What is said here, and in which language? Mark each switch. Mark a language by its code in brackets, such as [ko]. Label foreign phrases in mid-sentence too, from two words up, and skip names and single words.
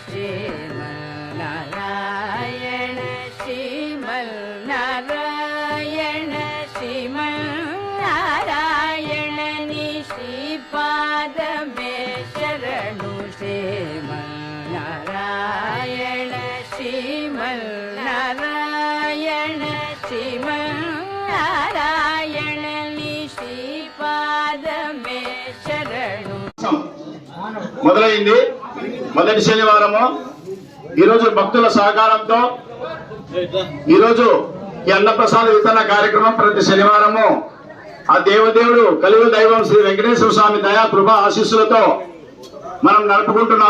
[kn] ಶ್ರೀಮನ್ನಾರಾಯಣ ಶ್ರೀಮನ್ನಾರಾಯಣ ಶ್ರೀಮನ್ನಾರಾಯಣ ನಿಶ್ರೀಪಾದಮೆ ಶರಣು ಶ್ರೀಮನ್ನಾರಾಯಣ ಶ್ರೀಮನ್ನಾರಾಯಣ ಶ್ರೀಮನ್ನಾರಾಯಣ ನಿಶ್ರೀಪಾದಮೆ ಶರಣು [te] మొదలైంది మొదటి శనివారము ఈ రోజు భక్తుల సహకారంతో ఈ రోజు ఈ అన్నప్రసాద వితరణ కార్యక్రమం ప్రతి శనివారము ఆ దేవదేవుడు కలియుగ దైవం శ్రీ వెంకటేశ్వర స్వామి దయా కృప ఆశీస్సులతో మనం నడుపుకుంటున్నాం.